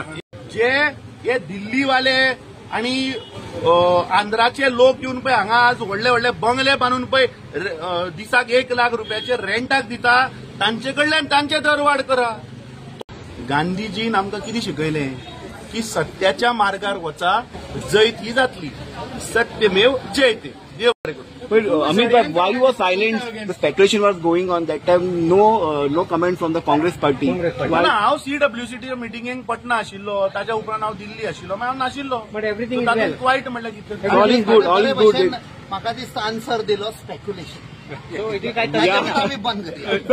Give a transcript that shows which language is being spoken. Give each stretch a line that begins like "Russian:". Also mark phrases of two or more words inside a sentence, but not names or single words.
Konkani: जे हे दिल्लीवाले आणि आंध्राचे लोक येवन पळय हांगा आज व्हडले व्हडले बंगले बांदून पळय दिसाक 1 लाख रुपयाचे रेंटाक दिता तांचे कडल्यान तांचे दर वाड करा. गांधीजीन आमकां कितें शिकयलें की सत्याच्या मार्गार वचा जैत ही जातली.
Sanskrit: सत्यमेव जयते.
Konkani: देव बरें करूं.
English: But Amit, why you were silent? The speculation was going on that time. No comment from the Congress party.
Konkani: हांव CWCT मिटिंगेक पटना आशिल्लो. ताच्या उपरांत हांव दिल्ली आशिल्लो. हांव नाशिल्लो.
English: But everything is well.
Konkani: वायट म्हणल्यार कितें?
English: All is good. All is good.
Konkani: म्हाका दिसता आन्सर दिलो स्पेक्युलेशन.
English: so it is काय
Konkani: आमी बंद करूया.